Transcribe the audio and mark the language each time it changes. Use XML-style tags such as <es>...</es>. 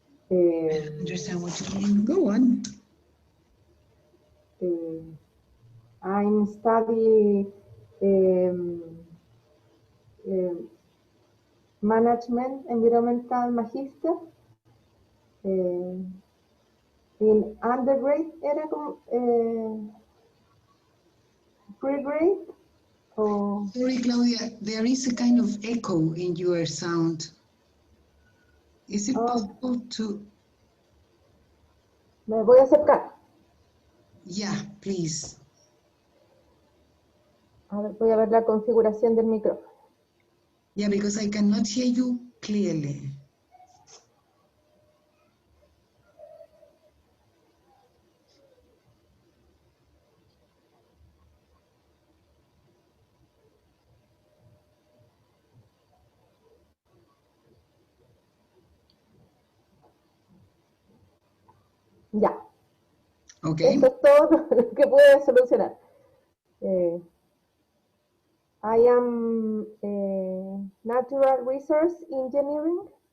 <en>Understand what you mean? Go on. I'm studying um, management, environmental magister. In undergrad</en> <es>era como pre-grade o</es> <en>Sorry, Claudia, there is a kind of echo in your sound. Is it possible to,</en> <es>me voy a acercar.</es> <en>yeah, please.</en> <es>A ver, voy a ver la configuración del micrófono.</es> <en>Yeah, because I cannot hear you clearly.</en> <es>Ya,</es> <en>Okay.</en> <es>esto es todo lo que pude solucionar.</es> <en>I am natural resource engineering.</en>